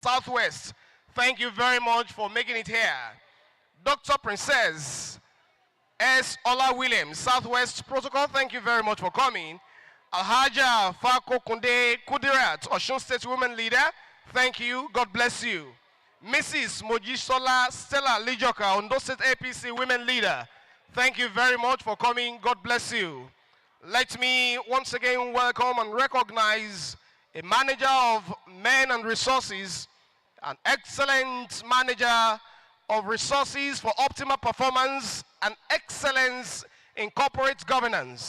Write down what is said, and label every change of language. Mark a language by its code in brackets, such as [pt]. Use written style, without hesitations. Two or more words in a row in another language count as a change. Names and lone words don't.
[en] Southwest, thank you very much for making it here. Dr. Princess S. Ola Williams, Southwest Protocol, thank you very much for coming. Alhaja Fako Kunde Kudirat, Osun State Women Leader, thank you, God bless you. Mrs. Mojisola Stella Lijoka, Ondo State APC Women Leader, thank you very much for coming, God bless you. Let me once again welcome and recognize a manager of men and resources, an excellent manager of resources for optimal performance and excellence in corporate governance.